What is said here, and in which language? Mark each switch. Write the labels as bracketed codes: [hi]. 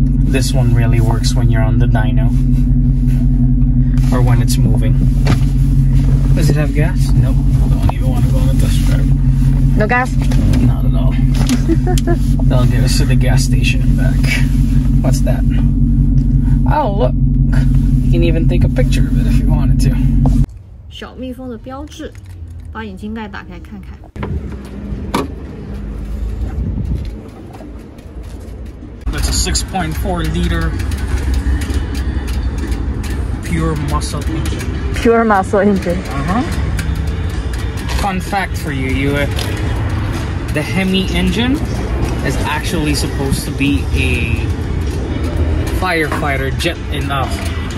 [en] This one really works when you're on the dyno or when it's moving. Does it have gas? Nope. Don't even want to go on a test drive. No gas? Not at all. That'll get us to the gas station and back. What's that? Oh, look. You can even take a picture of it if you wanted to. [zh] 小蜜蜂的标志，把引擎盖打开看看。 [en] That's a 6.4 liter pure muscle engine. Pure muscle engine. Fun fact for you, the Hemi engine is actually supposed to be a firefighter jet engine.